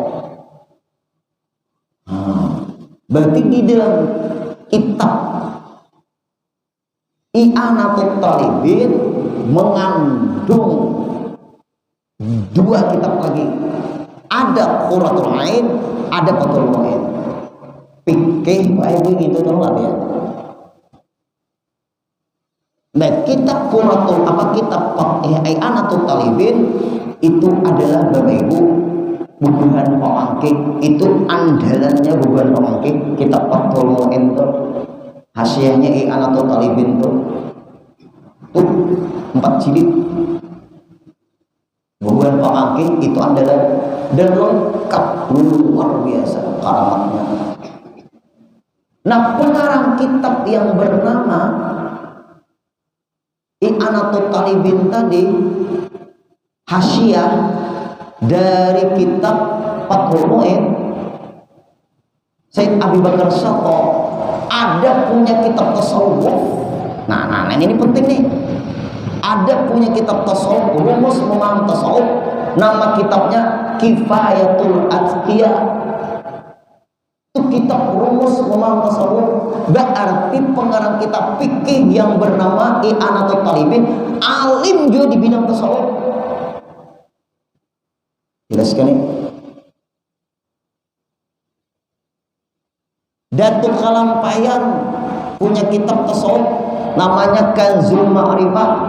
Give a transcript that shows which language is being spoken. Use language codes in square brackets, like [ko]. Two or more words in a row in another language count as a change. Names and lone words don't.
[id] Berarti di dalam kitab I'anatul Talibin mengandung dua kitab lagi. Ada Qurratul Ain, ada Fathul Mu'in. Pikir baik begitu tahu apa ya? [bjn] Nah, kitab Qurratul kitab I'anatul Talibin itu adalah Bapak Ibu bubuhan pemangkik, itu andalannya bubuhan pemangkik. Kitab Fathul Mu'in itu hasyiahnya I'anatul Talibin tuh 4 jilid bubuhan pemangkik, itu andalan dan lengkap luar biasa karamatnya. [id] Nah, pengarang kitab yang bernama I'anatul Talibin tadi hasyiah dari kitab Fathul Mu'in, Said Abu Bakar Shatoh ada punya kitab tasawuf. Nah, ini penting nih. Ada punya kitab tasawuf, rumus memaham tasawuf. Nama kitabnya Kifayatul Atqiya. Itu kitab rumus memaham tasawuf. Berarti pengarang kitab fikih yang bernama I'anatul Talibin alim juga di bidang tasawuf. Jelaskan nih. Datuk Kalampayan punya kitab tasawuf namanya Kanzul Ma'rifah.